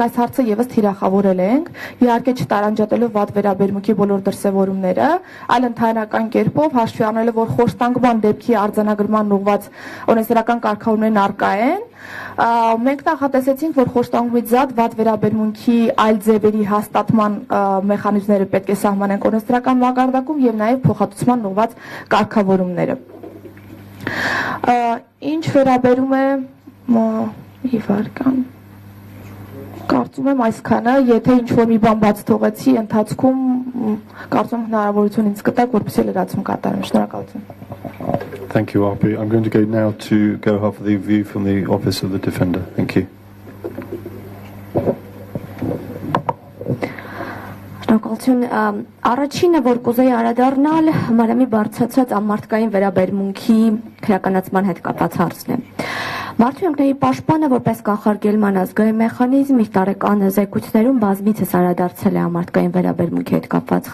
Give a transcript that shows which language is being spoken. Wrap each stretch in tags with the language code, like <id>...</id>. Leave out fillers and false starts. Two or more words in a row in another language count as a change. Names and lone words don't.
<hy>այս հարցը եւս թիրախավորել ենք, իհարկե չտարանջատելով վատ վերաբերմունքի բոլոր դրսեւորումները, այլ ընդհանրական կերպով հաշվի առնելով, որ խոշտանգման դեպքի արձանագրման ուղղված օրենսդրական կարգավորումներն առկա են, մենք նախատեսեցինք, որ խոշտանգումից զատ վատ վերաբերմունքի այլ ձևերի հաստատման մեխանիզմները պետք է սահմանենք օրենսդրական մակարդակում եւ նաեւ փոխհատուցման ուղղված կարգավորումները։ Ինչ վերաբերում է իվարկան, կարծում եմ այսքանը, եթե ինչ-որ մի բան բաց թողեցի, ընթացքում կարծում հնարավորություն ինձ կտակ, որպեսզի լրացում կատարեմ։ Շնորհակալություն։</hy> <en>Thank you, Arpi. I'm going to go now to go have the view from the Office of the Defender. Thank you.</en> <hy>Շնորհակալություն։ Առաջինը, որ կուզեի անդրադառնալ, մարամի բարձրացած անմարդկային վերաբերմունքի քրեականացման հետ կապված հարցն է։ Մարդու իրավունքների պաշտպանը որպես կանխարգելման ազգային մեխանիզմ իր տարեկան զեկույցներում բազմիցս անդրադարձել է անմարդկային վերաբերմունքի հետ կապված</hy>